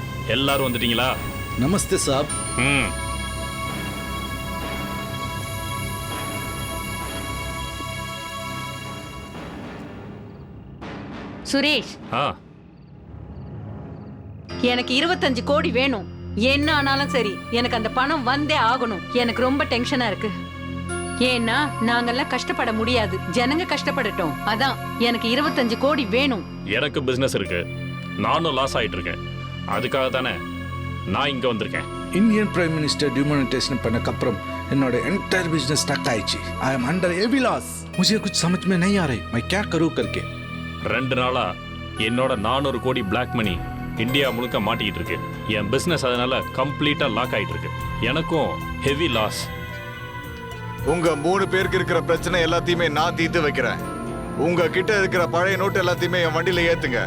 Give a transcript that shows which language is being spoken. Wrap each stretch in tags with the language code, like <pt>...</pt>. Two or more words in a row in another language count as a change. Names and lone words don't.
<ta>எல்லாரும் வந்துட்டீங்களா?</ta> <hi>नमस्ते साहब।</hi> <ta>சுரேஷ், ஆ எனக்கு 25 கோடி வேணும். என்ன ஆனாலும் சரி, எனக்கு அந்த பணம் வந்தே ஆகணும். எனக்கு ரொம்ப டென்ஷனா இருக்கு. ஏன்னா நாங்கெல்லாம் கஷ்டப்பட முடியாது, ஜனங்க கஷ்டப்படட்டும். அதான் எனக்கு 25 கோடி வேணும். எனக்கு பிசினஸ் இருக்கு, நானும் லாஸ் ஆயிட்டு இருக்கேன். அதுக்காக தானே நான் இங்க வந்திருக்கேன்.</ta> <en>Indian Prime Minister demonetization</en> <ta>பண்ண அப்புறம் என்னோட</ta> <en>entire business stuck</en> <ta>ஆயிடுச்சு.</ta> <en>I am under heavy loss.</en> <hi>मुझे कुछ समझ में नहीं आ रही मैं क्या करूं करके।</hi> <ta>2 நாளா என்னோட 400 கோடி</ta> <en>black money</en> <ta>இந்தியா முழுக்க மாட்டிக்கிட்டு இருக்கு. என் பிசினஸ் அதனால கம்ப்ளீட்டா லாக் ஆயிட்டு இருக்கு. எனக்கும்</ta> <en>heavy loss.</en> <ta>உங்க 3 பேருக்கு இருக்கிற பிரச்சனை எல்லாத்தையுமே நான் தீர்த்து வைக்கிறேன். உங்க கிட்ட இருக்கிற பழைய நோட்டு எல்லாத்தையுமே என் வண்டியில ஏத்துங்க.</ta>